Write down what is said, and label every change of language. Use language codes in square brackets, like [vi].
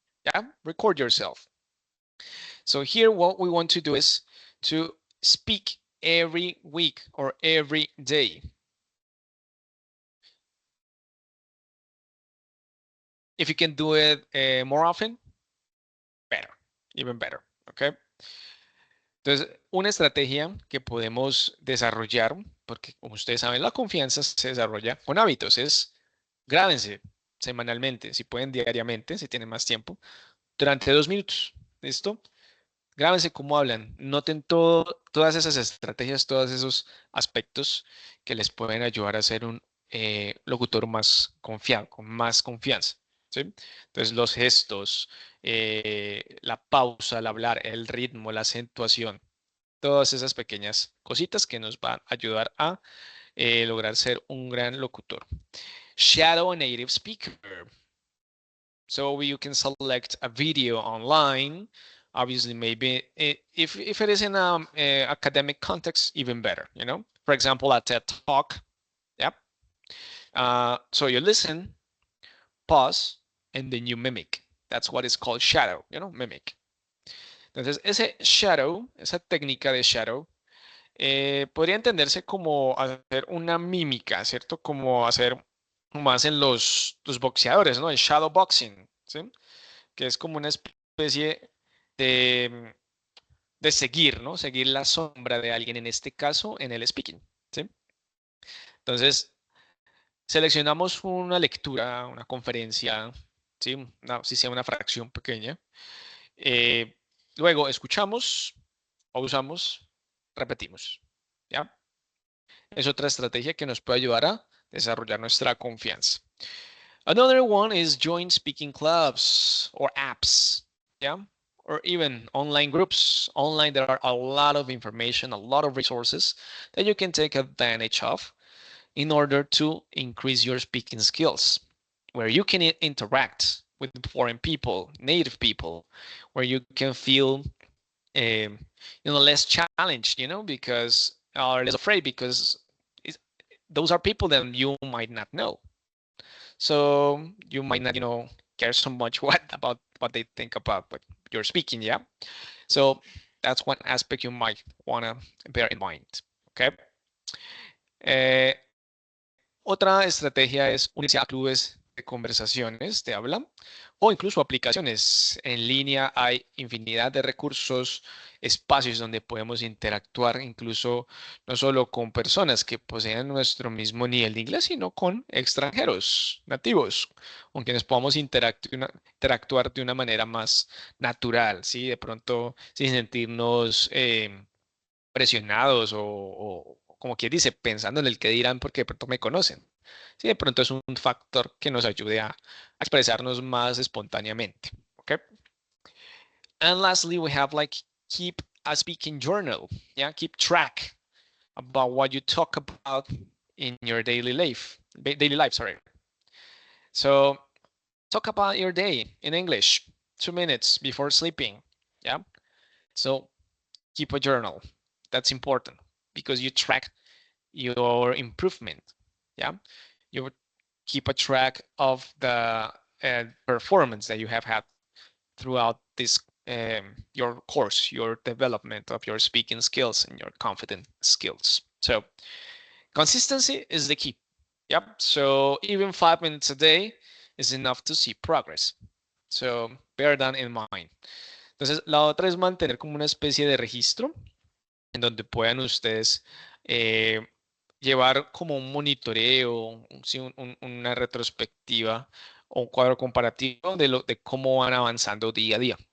[en] Yeah, record yourself. So here, what we want to do is to speak every week or every day. If you can do it more often, better, even better, okay? [es] Entonces, una estrategia que podemos desarrollar, porque como ustedes saben, la confianza se desarrolla con hábitos, es grábense semanalmente, si pueden diariamente, si tienen más tiempo, durante 2 minutos, ¿listo? Grábense cómo hablan, noten todas esas estrategias, todos esos aspectos que les pueden ayudar a ser un locutor más confiado, con más confianza. ¿Sí? Entonces los gestos, la pausa al hablar, el ritmo, la acentuación, todas esas pequeñas cositas que nos van a ayudar a lograr ser un gran locutor. [en] Shadow a native speaker. So you can select a video online. Obviously, maybe if it is in an academic context, even better, you know? For example, a TED Talk. Yeah. So you listen, pause, and then you mimic. That's what is called shadow, you know, mimic. [es] Entonces, ese shadow, esa técnica de shadow, podría entenderse como hacer una mímica, ¿cierto? Como hacen los boxeadores, ¿no? El shadow boxing, ¿sí? Que es como una especie de seguir, ¿no? Seguir la sombra de alguien, en este caso, en el speaking, ¿sí? Entonces, seleccionamos una lectura, una conferencia, ¿sí? Si sea una fracción pequeña. Luego escuchamos, pausamos, repetimos. ¿Ya? Es otra estrategia que nos puede ayudar a desarrollar nuestra confianza. [en] Another one is join speaking clubs or apps. [es] ¿Ya? [en] Or even online groups. Online, there are a lot of information, a lot of resources that you can take advantage of in order to increase your speaking skills, where you can interact with foreign people, native people, where you can feel less challenged, because or less afraid, because those are people that you might not know. So you might not, care so much about what they think about what you're speaking, yeah? So that's one aspect you might want to bear in mind, okay? [es] Otra estrategia es unirse a clubes de conversaciones de habla o incluso aplicaciones en línea. Hay infinidad de recursos, espacios donde podemos interactuar, incluso no solo con personas que poseen nuestro mismo nivel de inglés, sino con extranjeros nativos, con quienes podamos interactuar de una manera más natural, ¿sí? De pronto sin sentirnos presionados o como quien dice, pensando en el que dirán porque de pronto me conocen. Sí, de pronto es un factor que nos ayude a expresarnos más espontáneamente. [en] Okay. And lastly, we have keep a speaking journal. Yeah, keep track about what you talk about in your daily life. Sorry. So talk about your day in English. 2 minutes before sleeping. Yeah. So keep a journal. That's important because you track your improvement. Yeah. You keep a track of the performance that you have had throughout this your course, your development of your speaking skills and your confident skills. So consistency is the key. Yep. So even 5 minutes a day is enough to see progress. So bear that in mind. [es] Entonces, la otra es mantener como una especie de registro en donde puedan ustedes eh, llevar como un monitoreo, sí, una retrospectiva o un cuadro comparativo de cómo van avanzando día a día.